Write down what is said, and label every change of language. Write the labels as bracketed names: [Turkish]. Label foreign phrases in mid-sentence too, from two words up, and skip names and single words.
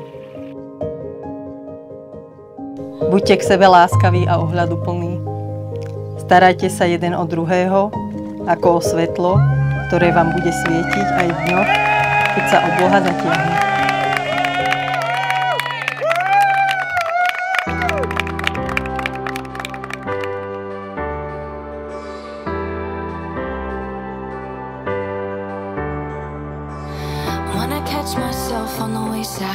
[Slovak] Buďte k sebe láskaví a ohľaduplní. Starajte sa jeden o druhého, ako o svetlo, ktoré vám bude svietiť aj v dňoch, keď sa obloha zatiahne. [English] Catch myself on the wayside.